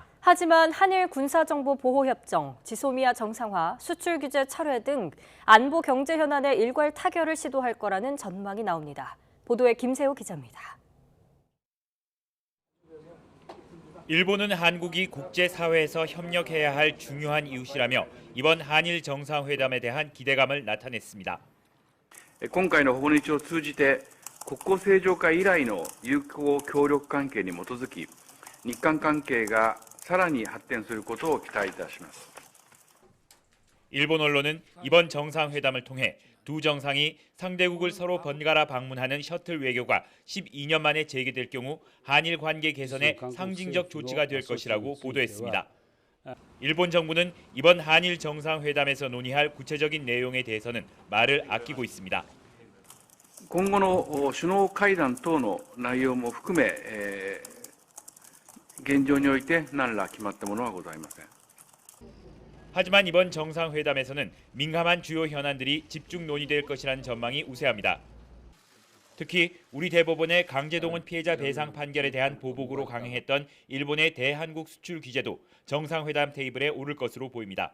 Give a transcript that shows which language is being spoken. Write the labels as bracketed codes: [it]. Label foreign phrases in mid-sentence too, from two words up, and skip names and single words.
[ko] 하지만 한일 군사정보보호협정, 지소미아 정상화, 수출 규제 철회 등 안보 경제 현안에 일괄 타결을 시도할 거라는 전망이 나옵니다. 보도에 김세호 기자입니다. 일본은 한국이 국제사회에서 협력해야 할 중요한 이웃이라며 이번 한일 정상회담에 대한 기대감을 나타냈습니다. [ja] 今回の訪日を通じて国交正常化以来の友好協力関係に基づき、日韓関係がさらに発展することを期待いたします。 [ko] 일본 언론은 이번 정상회담을 통해 두 정상이 상대국을 서로 번갈아 방문하는 셔틀 외교가 12년 만에 재개될 경우 한일 관계 개선에 상징적 조치가 될 것이라고 보도했습니다. 일본 정부는 이번 한일 정상회담에서 논의할 구체적인 내용에 대해서는 말을 아끼고 있습니다. [ja] 今後の首脳会談等の内容も含め、現状において何ら決まったものはございません。 [ko] 하지만 이번 정상회담에서는 민감한 주요 현안들이 집중 논의될 것이라는 전망이 우세합니다. 특히 우리 대법원의 강제동원 피해자 배상 판결에 대한 보복으로 강행했던 일본의 대한국 수출 규제도 정상회담 테이블에 오를 것으로 보입니다.